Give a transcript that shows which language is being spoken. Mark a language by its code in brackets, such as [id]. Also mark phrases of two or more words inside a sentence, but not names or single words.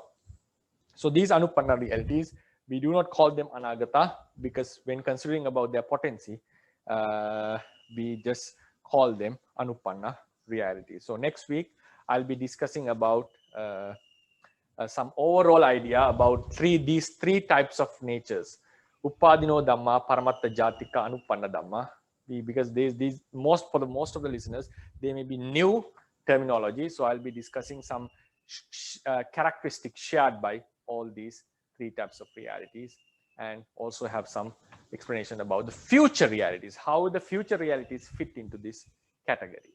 [en] So these anupana realities, we do not call them anagata because when considering about their potency, we just call them anupana realities. So next week, I'll be discussing about some overall idea about these three types of natures: [pi] upadino dhamma, paramatta jatika, anupana dhamma. [en] Because for the most of the listeners, they may be new terminology. So I'll be discussing some characteristics shared by all these three types of realities, and also have some explanation about the future realities, how the future realities fit into this category.